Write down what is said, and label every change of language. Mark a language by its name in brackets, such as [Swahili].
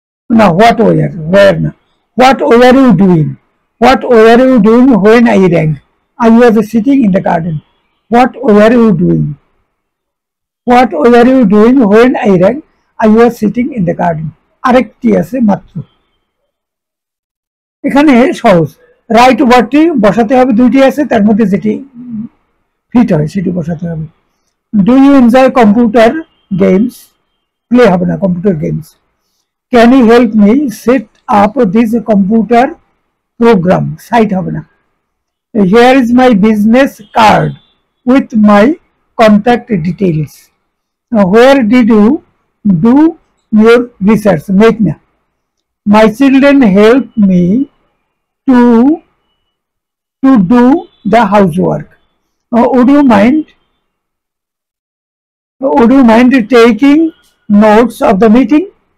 [English] Now, what were? Where now? What were you doing? What were you doing when I rang? I was sitting in the garden. What were you doing? What were you doing when I rang? I was sitting in the garden. [Bangla] আরেকটি আছে মাত্র। এখানে সহজ। Right ওয়ার্ডটি বসাতে হবে, দুইটি আছে তার মধ্যে যেটি ফিট হয় সেটি বসাতে হবে। [English] Do you enjoy computer games? [Bangla] Play হবে না, [English] Computer games. Can you help me set up this computer program? [Bangla] Site হবে না। [English] Here is my business card with my contact details. Where did you do your research? Make na. My children help me to do the housework. Would you mind? Would you mind taking notes of the meeting?